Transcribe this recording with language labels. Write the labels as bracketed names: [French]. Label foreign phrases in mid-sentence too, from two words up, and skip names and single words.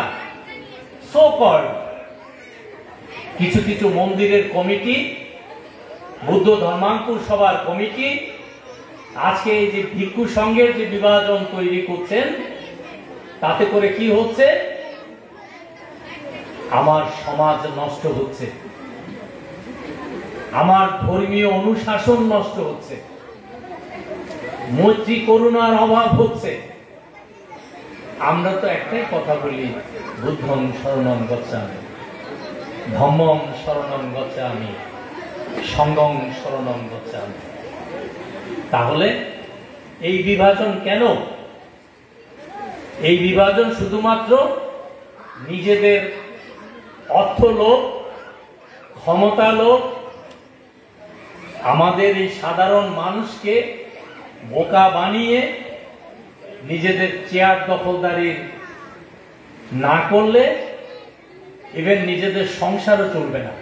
[English] so called [Bangla] কিছু কিছু মন্দিরের কমিটি, বুদ্ধ ধর্মাঙ্কুর সভার কমিটি আজকে এই যে ভিক্ষু সংঘের যে বিভাজন তৈরি করছেন, তাতে করে কি হচ্ছে? আমার সমাজ নষ্ট হচ্ছে, আমার ধর্মীয় অনুশাসন নষ্ট হচ্ছে, মৈত্রী করুণার অভাব হচ্ছে। আমরা তো একটাই কথা বলি, [Pali] বুদ্ধং শরণং গচ্ছামি, ধম্মং শরণং গচ্ছামি, সংঘং শরণং গচ্ছামি। [Bangla] তাহলে এই বিভাজন কেন? এই বিভাজন শুধুমাত্র নিজেদের অর্থ লোভ, ক্ষমতা লোভ, আমাদের এই সাধারণ মানুষকে বোকা বানিয়ে নিজেদের চেয়ার দখলদারি না করলে ইভেন নিজেদের সংসারও চলবে না।